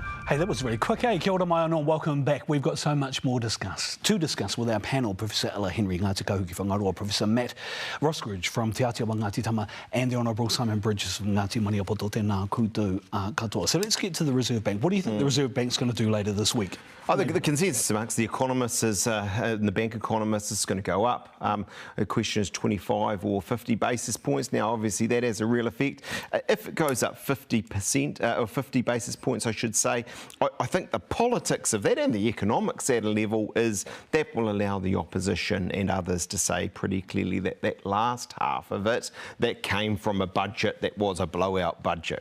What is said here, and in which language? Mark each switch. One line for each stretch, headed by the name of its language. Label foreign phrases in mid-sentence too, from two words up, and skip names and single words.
English: Hey, that was really quick, eh?
Māori: Kia ora mai anō,
English: welcome back. We've got so much more to discuss with our panel, Professor Ella Henry, Ngāti Kahuki Whangaroa, Professor Matt Roskridge from Te Atia Ngāti Tama, and the Honourable Simon Bridges from Ngāti Maniapoto
Māori: Tēnā Koutou Katoa.
English: So let's get to the Reserve Bank. What do you think the Reserve Bank's going to do later this week? I think the consensus amongst the economists is, and the bank economists, is going to go up. The question is 25 or 50 basis points. Now, obviously, that has a real effect. If it goes up 50%, or 50 basis points, I should say, I think the politics of that and the economics at a level is that will allow the opposition and others to say pretty clearly that that last half of it, that came from a budget that was a blowout budget.